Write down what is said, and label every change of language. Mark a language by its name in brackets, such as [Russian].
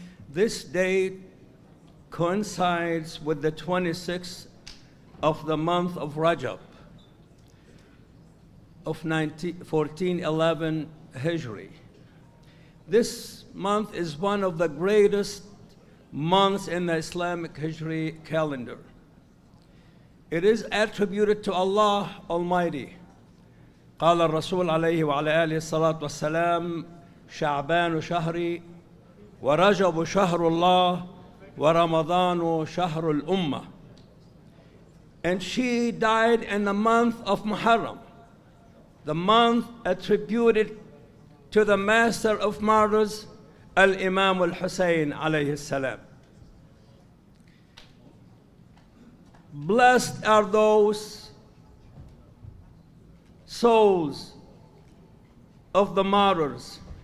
[English] This date coincides with the 26th of the month of Rajab of 1411 Hijri. This month is one of the greatest months in the Islamic Hijri calendar. It is attributed to Allah Almighty. [Arabic] قال الرسول عليه وعلى آله الصلاة والسلام شعبان شهري ورجب شهر الله ورمضان شهر الأمة. [English] And she died in the month of Muharram, the month attributed to the master of martyrs, Al-Imam al-Hussein alayhi salam. Blessed are those souls of the martyrs